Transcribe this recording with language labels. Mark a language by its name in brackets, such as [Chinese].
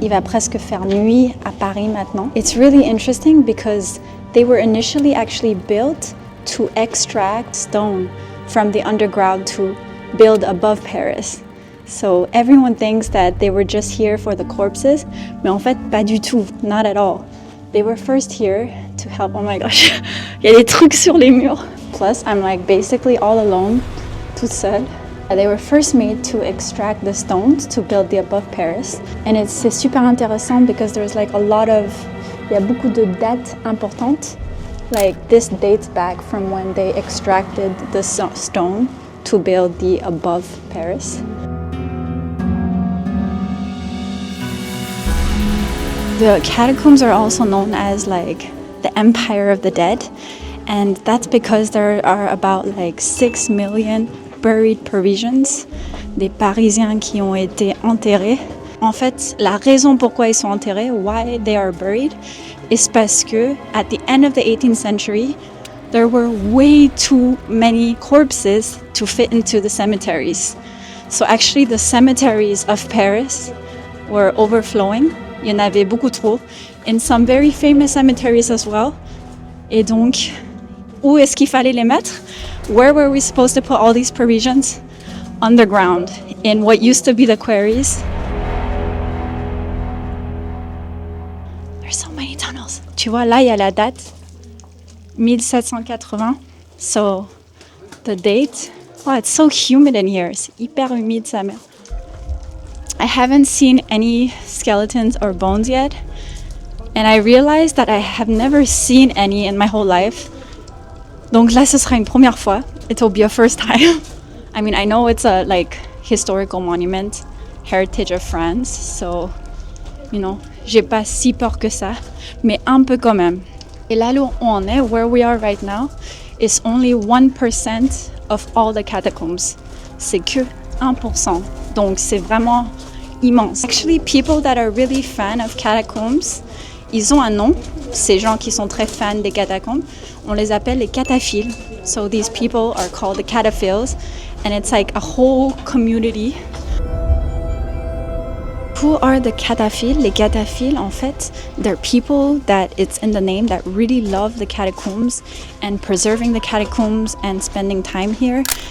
[French] Il va presque faire nuit à Paris maintenant. [English] It's really interesting because they were initially actually built to extract stone from the underground to build above Paris. So everyone thinks that they were just here for the corpses, [French] mais en fait pas du tout, [English] not at all. They were first here to help. Oh my gosh, [French] il y a des trucs sur les murs. [English] Plus, I'm like basically all alone, [French] toute seule. [English] They were first made to extract the stones to build the above Paris. [French] And c'est super intéressant [English] because there's like a lot of, [French] il y a beaucoup de dates importantes. [English] Like this dates back from when they extracted the stone to build the above Paris. The catacombs are also known as like the Empire of the Dead, and that's because there are about like 6 million buried Parisians, [French] des Parisiens qui ont été enterrés. En fait, la raison pourquoi ils sont enterrés, [English] why they are buried, is [French] parce que [English] at the end of the 18th century, there were way too many corpses to fit into the cemeteries. So actually the cemeteries of Paris were overflowing. [French] Il y en avait beaucoup trop, [English] in some very famous cemeteries as well. [French] Et donc, où est-ce qu'il fallait les mettre? [English] Where were we supposed to put all these Parisians? Underground, in what used to be the quarries. There's so many tunnels. [French] Tu vois, là, il y a la date, 1780. [English] So, the date. Oh, it's so humid in here. [French] C'est hyper humide, sa mère. [English] I haven't seen any skeletons or bones yet, and I realized that I have never seen any in my whole life. [French] Donc là, ce sera une première fois. [English] It will be a first time. I mean, I know it's a like historical monument, heritage of France, so, you know, [French] j'ai pas si peur que ça, mais un peu quand même. Et là où on est, [English] where we are right now, is only 1% of all the catacombs. [French] C'est que 1%. Donc c'est vraiment immense. [English] Actually, people that are really fan of catacombs, [French] ils ont un nom. Ces gens qui sont très fans des catacombes, on les appelle les cataphiles. [English] So these people are called the cataphiles, and it's like a whole community. Who are the cataphiles? [French] Les cataphiles, en fait, [English] they're people that it's in the name that really love the catacombs and preserving the catacombs and spending time here.